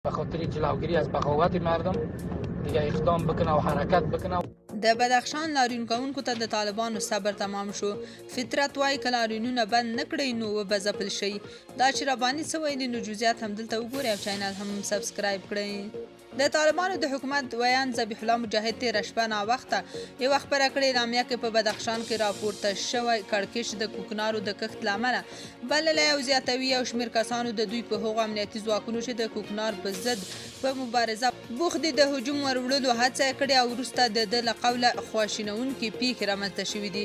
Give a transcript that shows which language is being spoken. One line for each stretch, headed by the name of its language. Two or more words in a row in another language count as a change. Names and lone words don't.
Persian: به خاطر جلوگیری از بغاوت مردم دیگه اقدام بکنه و حرکت بکنه.
Pashto: د بدخشان لاریون کوونکو ته د طالبانو صبر تمام شو. فطرت وایي که لاریونونه بند نه کړئ نو وبځپل شي. دا چې رباني څه ویلي نو جزئیات هم دلته وګورئ او چینل هم سبسکرایب کړئ. د طالبانو د حکومت ویان ذبیح الله مجاهد تېره شپه ناوخته یوه خپره کړې اعلامیه کې په بدخشان کې راپورته شوی کړکېچ د کوکنارو د کښت له امله بللی او زیاتوي یو شمېر کسانو د دوی په هغو امنیتي ځواکونو چې د کوکنار په ضد په مبارزه بوخت دي د هجوم وروړلو هڅه یې کړې او وروسته د ده له قوله خواشینونکې پیښې رامنځته شوي دي.